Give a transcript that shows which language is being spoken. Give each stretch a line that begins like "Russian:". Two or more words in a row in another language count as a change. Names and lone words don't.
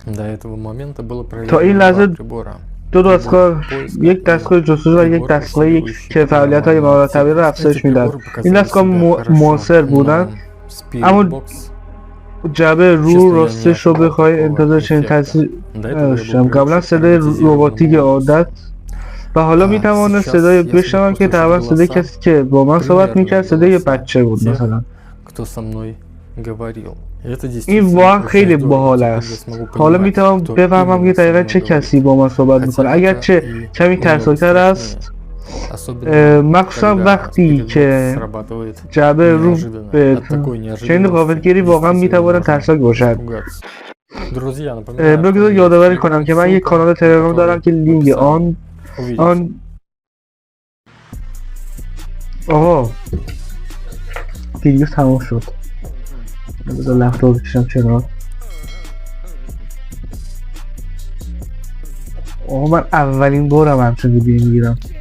Russian: этого момента было
Persian: تا این
Russian: проверено
Persian: لحظه
Russian: два прибора.
Persian: دو دستگاه، یک دستگاه جستجو و یک دستگاه که فعالیت‌های مهارت طبیعی را افزایش میداد. این دستگاه موثر بودند، اما جعبه رو راستش رو بخوای انتظار چنین تاثیر نداشتم. قبلا صدای رباتیک عادت و حالا میتوانست صدای بشنوم که تقریبا صدای کسی که با من صحبت میکرد صدای بچه بود مثلا.
Russian: Кто со мной говорил. Это
Persian: این
Russian: действительно
Persian: واقعا
Russian: очень
Persian: خیلی
Russian: здорово,
Persian: باحال
Russian: теперь я
Persian: است.
Russian: смогу
Persian: حالا
Russian: понимать,
Persian: میتونم
Russian: кто
Persian: بفهمم که
Russian: именно со
Persian: دقیقا
Russian: мной
Persian: چه
Russian: говорит.
Persian: کسی با من صحبت میکنه،
Russian: Хотя
Persian: اگرچه
Russian: это и
Persian: کمی
Russian: немного
Persian: ترسناکتر
Russian: страшнее.
Persian: است.
Russian: Особенно
Persian: مخصوصا
Russian: когда
Persian: وقتی
Russian: перед
Persian: که
Russian: нос срабатывает
Persian: جعبه رو
Russian: неожиданно.
Persian: به
Russian: От такой
Persian: چنین
Russian: неожиданности
Persian: غافلگیری واقعا
Russian: действительно
Persian: میتواند
Russian: можно
Persian: ترسناک باشد.
Russian: испугаться. Друзья, напоминаю, что
Persian: بگذار
Russian: есть
Persian: یادآوری کنم که من یک
Russian: ссылка,
Persian: کانال تلگرام دارم
Russian: который
Persian: که لینک
Russian: в описании.
Persian: آن
Russian: Увидимся.
Persian: آقا ویدیو تمام شد. بذار لپتاپ بکشم کنار. آقا من اولین بارم همچون ویدیو میگیرم.